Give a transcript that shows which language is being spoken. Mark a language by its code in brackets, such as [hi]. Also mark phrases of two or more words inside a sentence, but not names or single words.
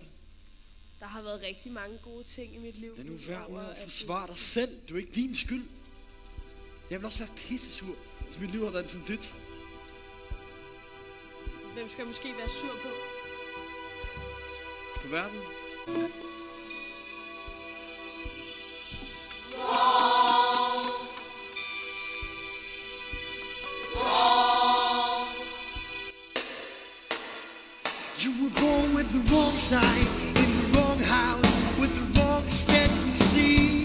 [da] Der har været rigtig mange gode ting i mit liv. Lad nu være med at forsvare dig selv. Det er jo ikke din skyld. Jeg vil også være pissesur, hvis mit liv har været ligesom dit. Hvem skal jeg måske være sur på? På verden. [en] You were born with the wrong side, in the wrong house, with the wrong tendency.